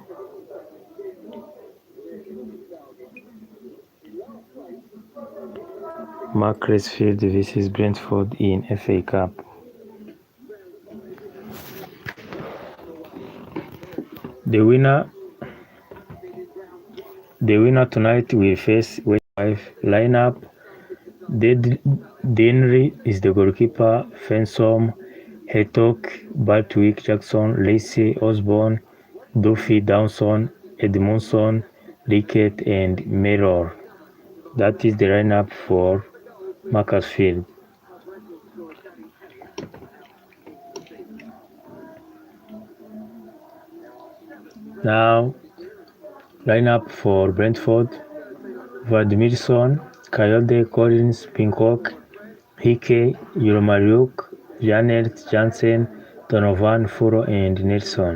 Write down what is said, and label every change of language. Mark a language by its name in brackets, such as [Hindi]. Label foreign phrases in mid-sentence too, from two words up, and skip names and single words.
[English] Macclesfield vs Brentford in FA Cup. The winner tonight will face West 5 lineup. Denry is the goalkeeper. Fensom, Haytock, Bartwick, Jackson, Lacey, Osborne, Duffy, Downson, Edmondson, Rickett, and Mellor. That is the lineup for Macclesfield. Now, lineup for Brentford: Vladimirsson, Kayode, Collins, Pincock, Hickey, Yuromariuk, Janet, Jansen, Donovan, Furo, and Nelson.